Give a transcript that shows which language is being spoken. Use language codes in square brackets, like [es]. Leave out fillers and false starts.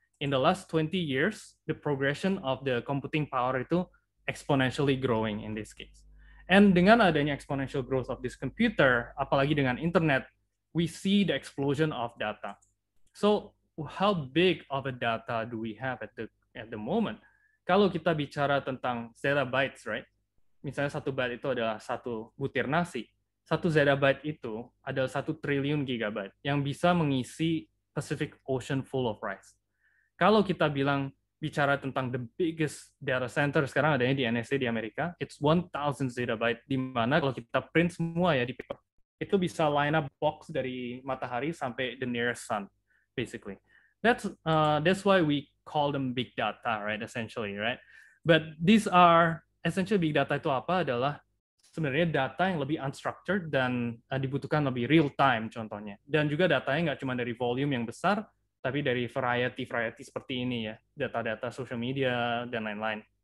[en] In the last 20 years, the progression of the computing power itu exponentially growing in this case. And dengan adanya exponential growth of this computer, apalagi dengan internet, we see the explosion of data. So how big of a data do we have at the moment? [id] Kalau kita bicara tentang zettabytes, right? Misalnya 1 byte itu adalah 1 butir nasi. 1 zettabyte itu adalah 1 triliun gigabyte yang bisa mengisi Pacific Ocean full of rice. Kalau kita bicara tentang the biggest data center sekarang adanya di NSA di Amerika, it's 1,000 zettabyte, di mana kalau kita print semua ya di paper, itu bisa line up box dari matahari sampai the nearest sun, basically. [en] That's why we call them big data, right? Essentially, right? [id] But these are essentially big data itu apa adalah sebenarnya data yang lebih unstructured dan dibutuhkan lebih real time contohnya. Dan juga datanya nggak cuma dari volume yang besar, tapi dari variety seperti ini ya, data-data social media dan lain-lain.